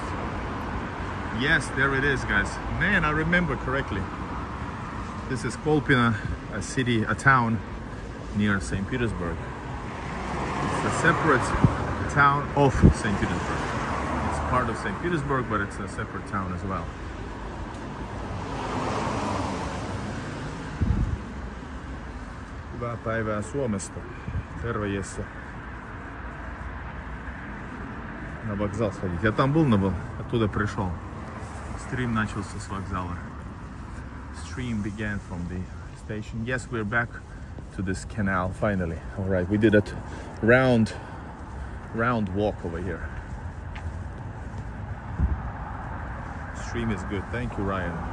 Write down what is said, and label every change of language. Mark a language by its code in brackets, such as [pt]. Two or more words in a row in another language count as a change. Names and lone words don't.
[en] Yes, there it is, guys. Man, I remember correctly. This is Kolpino, a city, a town near St. Petersburg. It's a separate town of St. Petersburg. It's part of St. Petersburg, but it's a separate town as well. [fi] Hyvää päivää Suomesta. Terve, Jesse. [ru] На вокзал сходить. Я там был, оттуда пришел. Стрим начался с вокзала. [en] Stream began from the station. Yes, we're back to this canal finally. All right, we did a round walk over here. Stream is good. Thank you, Ryan.